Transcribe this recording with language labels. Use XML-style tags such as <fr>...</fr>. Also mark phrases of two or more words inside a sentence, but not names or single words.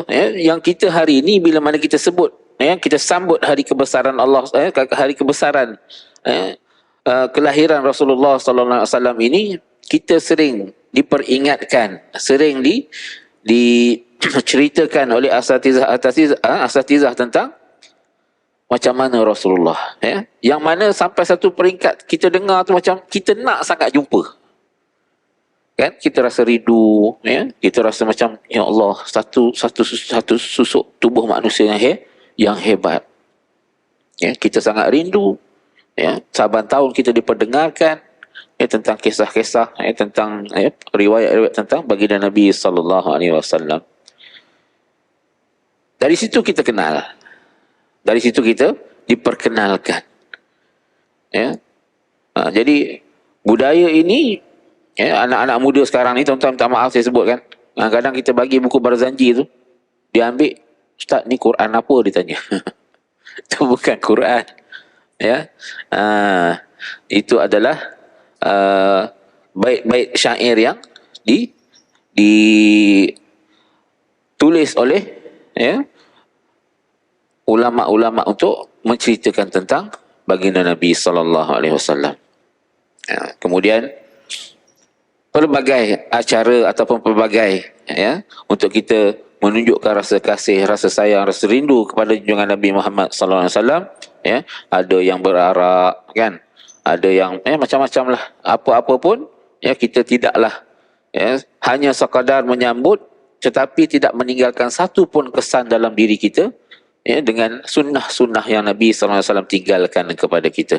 <ms>ya, yang kita hari ini bila mana kita sebut, ya, kita sambut hari kebesaran Allah, hari kebesaran, kelahiran Rasulullah</ms> <ar>صلى الله عليه وسلم</ar> <ms>ini, kita sering diperingatkan, sering diceritakan oleh asatizah tentang macam mana Rasulullah, ya, yang mana sampai satu peringkat kita dengar tu macam kita nak sangat jumpa, kan? Kita rasa rindu, ya, kita rasa macam</ms> <ar>يا الله,</ar> <ms>satu susuk tubuh manusia yang hebat, ya, kita sangat rindu, ya. Saban tahun kita diperdengarkan, ya, tentang kisah-kisah, ya, tentang, ya, riwayat-riwayat tentang baginda Nabi</ms> <ar>صلى الله عليه وسلم.</ar> <ms>Dari situ kita kenal, dari situ kita diperkenalkan, ya. Jadi budaya ini, ya, anak-anak muda sekarang ni, tuan-tuan, minta maaf saya sebut, kan, kadang kita bagi buku Barzanji tu, dia ambil, Ustaz ni Quran apa, dia tanya. Itu bukan Quran, ya. Itu adalah bait-bait syair yang ditulis oleh, ya, ulama-ulama untuk menceritakan tentang baginda Nabi</ms> <ar>صلى الله عليه وسلم.</ar> <ms>Kemudian pelbagai acara ataupun pelbagai, ya, untuk kita menunjukkan rasa kasih, rasa sayang, rasa rindu kepada junjungan Nabi Muhammad</ms> <ar>صلى الله عليه وسلم,</ar> <ms>ya. Ada yang berarak, kan, ada yang, ya, macam-macam lah. Apa-apa pun, ya, kita tidaklah, ya, hanya sekadar menyambut, tetapi tidak meninggalkan satu pun kesan dalam diri kita, ya, dengan sunnah-sunnah yang Nabi</ms> <ar>صلى الله عليه وسلم</ar> <ms>tinggalkan kepada kita.</ms>